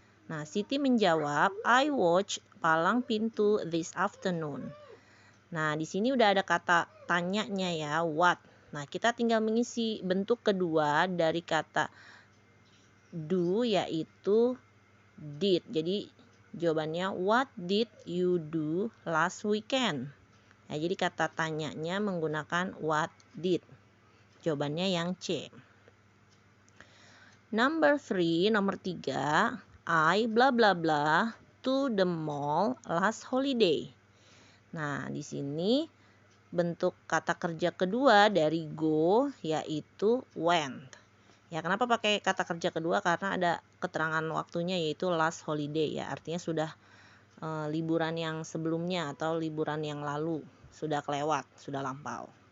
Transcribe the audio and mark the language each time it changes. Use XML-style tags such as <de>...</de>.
<id>Nah, Siti menjawab,</id> <en>I watch palang pintu this afternoon.</en> <id>Nah, di sini udah ada kata tanyanya ya, what. Nah, kita tinggal mengisi bentuk kedua dari kata do yaitu did. Jadi jawabannya</id> <en>what did you do last weekend?</en> <id>Nah, jadi kata tanyanya menggunakan what did. Jawabannya yang C.</id> <en>Number 3,</en> <id>nomor 3,</id> <en>I bla bla bla to the mall last holiday.</en> <id>Nah, di sini bentuk kata kerja kedua dari go yaitu went. Ya, kenapa pakai kata kerja kedua? Karena ada keterangan waktunya yaitu</id> <en>last holiday</en> <id>ya. Artinya sudah liburan yang sebelumnya atau liburan yang lalu sudah kelewat, sudah lampau.</id>